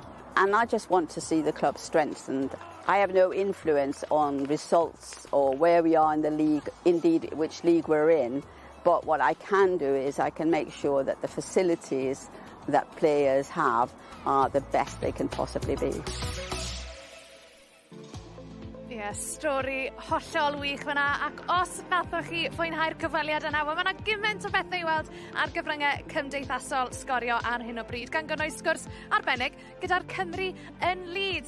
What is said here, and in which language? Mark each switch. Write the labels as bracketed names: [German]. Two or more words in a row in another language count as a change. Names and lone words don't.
[English] And I just want to see the club strengthened. I have no influence on results or where we are in the league, indeed which league we're in. But what I can do is I can make sure that the facilities that players have are the best they can possibly be. [Welsh] Stori hollol wych fyna, ac os nathoch chi fwynhau'r cyfweliad yna, mae yna gymaint o bethau i weld ar gyfryngau cymdeithasol sgorio ar hyn o bryd, gan gynnwys sgwrs arbennig gyda'r Cymru yn Leeds.